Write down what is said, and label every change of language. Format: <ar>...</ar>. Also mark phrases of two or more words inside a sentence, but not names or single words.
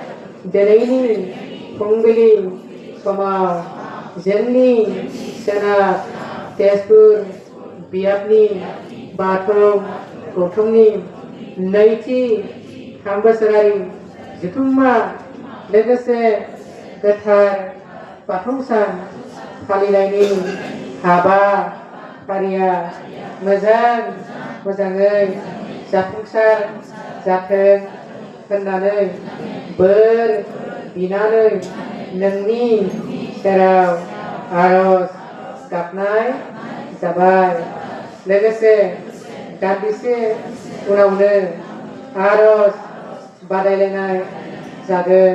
<brx>Dinaini Fungbili Sama Jenni Senat Tezpur Biapni Bathau Gautumni Naiti Hambasarari Jitumma Legase Gathar Pathungsan Falinayni Haba Faria मोजाङै जाफुंसार जाथों होननानै बोर बिनानै नोंनि सेराव आरज गाबनाय जाबाय। लोगोसे दान्दिसे उनावनो आरज बादायलायनाय जागोन।</brx>